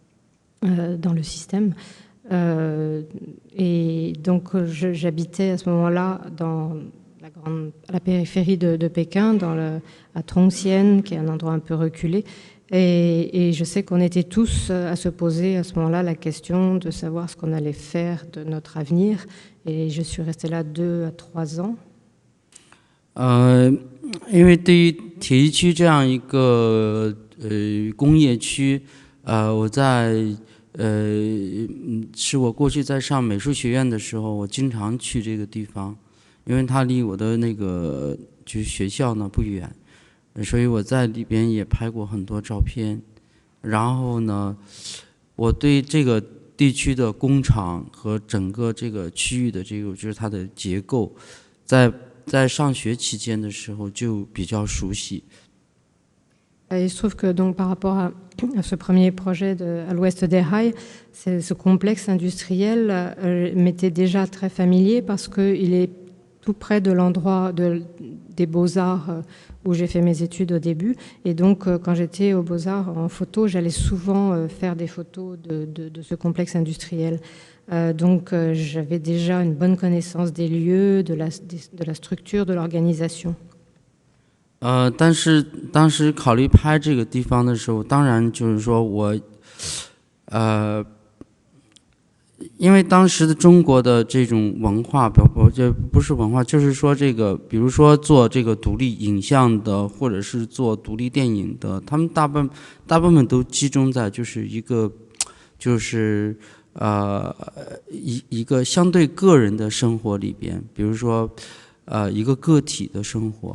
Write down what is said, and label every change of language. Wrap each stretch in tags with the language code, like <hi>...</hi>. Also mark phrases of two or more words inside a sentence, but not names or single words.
<fr>Et donc, j'habitais à ce moment-là dans à la périphérie de Pékin, à Tongxian, qui est un endroit un peu reculé. Et je sais qu'on était tous à se poser à ce moment-là la question de savoir ce qu'on allait faire de notre avenir. Et je suis restée là 2 à 3 ans.</fr> <zh>因为对于铁西区这样一个工业区，我是我过去在上美术学院的时候，我经常去这个地方，因为它离我的那个就是学校呢不远，所以我在里边也拍过很多照片。然后呢，我对这个地区的工厂和整个这个区域的这个就是它的结构，在上学期间的时候就比较熟悉。</zh> <fr>Il se trouve que donc, par rapport à ce premier projet à l'ouest des Rails, ce complexe industriel m'était déjà très familier parce qu'il est tout près de l'endroit des Beaux-Arts où j'ai fait mes études au début. Et donc, quand j'étais aux Beaux-Arts en photo, j'allais souvent faire des photos de ce complexe industriel. Donc, j'avais déjà une bonne connaissance des lieux, de la structure, de l'organisation.</fr> <zh>但是当时考虑拍这个地方的时候，当然就是说我，因为当时的中国的这种文化，不是文化，就是说这个，比如说做这个独立影像的，或者是做独立电影的，他们大部分都集中在就是一个，就是一个相对个人的生活里边，比如说一个个体的生活。</zh>